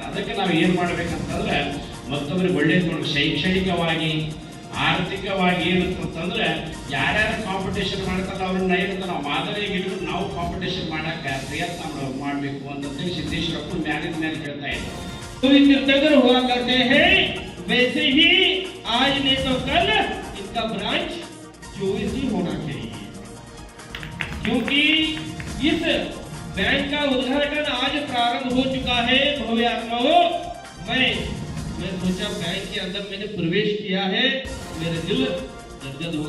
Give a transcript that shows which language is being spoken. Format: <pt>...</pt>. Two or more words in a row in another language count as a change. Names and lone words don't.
<kn>ಅದಕ್ಕೆ ನಾವು ಏನು ಮಾಡ್ಬೇಕಂತಂದ್ರೆ ಮತ್ತೊಬ್ರಿಗೆ ಒಳ್ಳೇದು ನೋಡಿ, ಶೈಕ್ಷಣಿಕವಾಗಿ ಆರ್ಥಿಕವಾಗಿ ಏನಂತಂದ್ರೆ ಯಾರ್ಯಾರು ಕಾಂಪಿಟೇಷನ್ ಮಾಡ್ತಾರೆ ಅವ್ರನ್ನ ಏನಂತ ನಾವು ಮಾದರಿಯಾಗಿ ಇಟ್ಕೊಂಡು ನಾವು ಕಾಂಪಿಟೇಷನ್ ಮಾಡಕ್ಕೆ ಪ್ರಯತ್ನ ಮಾಡಬೇಕು ಅಂತಂದೇಳಿ ಸಿದ್ದೇಶ್ವರಪ್ಪರು ಮ್ಯಾಲಿನ ಮೇಲೆ ಹೇಳ್ತಾ ಇದ್ದಾರೆ.</kn> <hi>तीर्थंकर हुआ करते हैं, वैसे ही आज नहीं तो कल इनका ब्रांच 24 ही होना चाहिए, क्योंकि इस बैंक का उद्घाटन आज प्रारंभ हो चुका है। भव्यात्माओं, मैं सोचा बैंक के अंदर मैंने प्रवेश किया है, मेरे दिल गदगद हो गया।</hi>